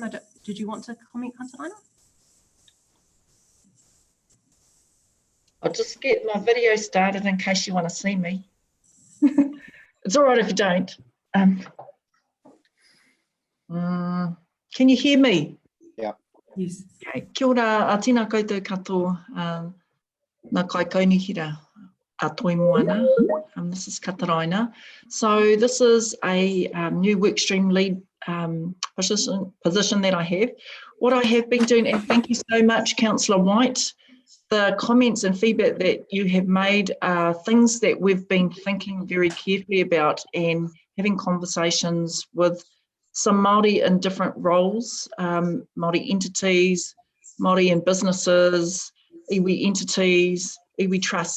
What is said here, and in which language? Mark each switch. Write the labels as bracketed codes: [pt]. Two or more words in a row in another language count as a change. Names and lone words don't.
[en] Did you want to comment, Kataraina? I'll just get my video started in case you want to see me. It's all right if you don't. Can you hear me? Yeah. Yes. Okay. [mi] Kia ora, a tēnā koutou katoa, nā kai kaunihira a toi moana. [en] This is Kataraina. So this is a new workstream lead position that I have. What I have been doing, and thank you so much, Councillor White, the comments and feedback that you have made are things that we've been thinking very carefully about and having conversations with some Māori in different roles, Māori entities, Māori in businesses, iwi entities, iwi trusts.